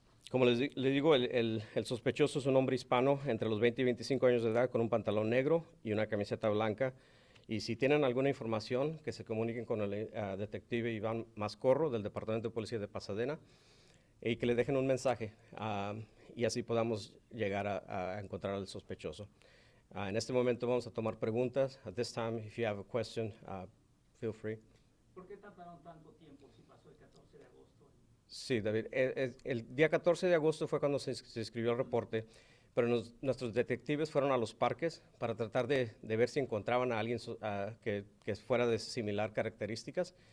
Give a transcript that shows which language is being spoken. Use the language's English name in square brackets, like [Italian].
[Spanish] Como les digo, el sospechoso es un hombre hispano entre los 20 y 25 años de edad con un pantalón negro y una camiseta blanca. Y si tienen alguna información, que se comuniquen con el detective Iván Mascorro del Departamento de Policía de Pasadena y que le dejen un mensaje y así podamos llegar a encontrar al sospechoso. En este momento vamos a tomar preguntas. [English] At this time, if you have a question, feel free. [Spanish] ¿Por qué tardaron tanto tiempo si pasó el 14 de agosto? Sí, David. El día 14 de agosto fue cuando se escribió el reporte, pero nuestros detectives fueron a los parques para tratar de ver si encontraban a alguien que fuera de similar características.